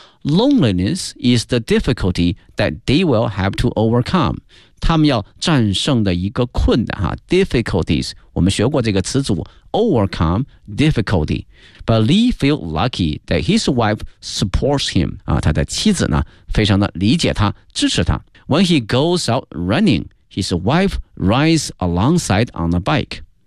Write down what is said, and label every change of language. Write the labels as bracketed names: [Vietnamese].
[English] Loneliness is the difficulty that they will have to overcome. [Chinese] 他们要战胜的一个困难啊 difficulties. 我们学过这个词组 [English] overcome difficulty. But Lee feels lucky that his wife supports him. [Chinese] 他的妻子呢非常的理解他，支持他。 [English] When he goes out running, his wife rides alongside on the bike.